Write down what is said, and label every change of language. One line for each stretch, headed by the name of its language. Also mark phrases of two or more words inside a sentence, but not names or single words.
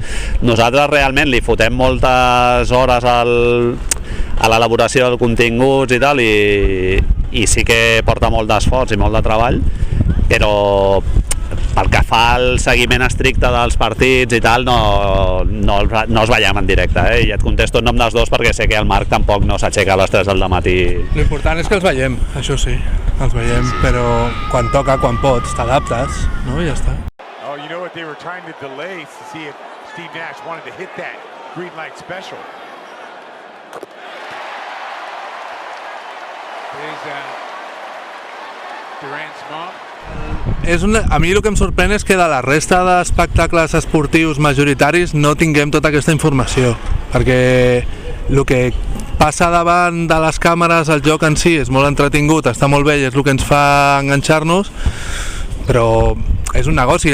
Catalan: Nosaltres realment li fotem moltes hores a l'elaboració del continguts i tal, i sí que porta molt d'esforç i molt de treball, però pel que fa al seguiment estricte dels partits i tal, no els veiem en directe, i et contesto en nom dels dos perquè sé que el Marc tampoc no s'aixeca a les 3 del matí. L'important és que els veiem, això sí, els veiem, però quan toca, quan pots, t'adaptes, no? I ja està.
English: Oh, you know what, they were trying to delay to see if Steve Nash wanted to hit that green light special. There's Durant's mom.
Catalan: A mi el que em sorprèn és que de la resta d'espectacles esportius majoritaris no tinguem tota aquesta informació, perquè el que passa davant de les càmeres, el joc en si és molt entretingut, està molt bé i és el que ens fa enganxar-nos, però és un negoci.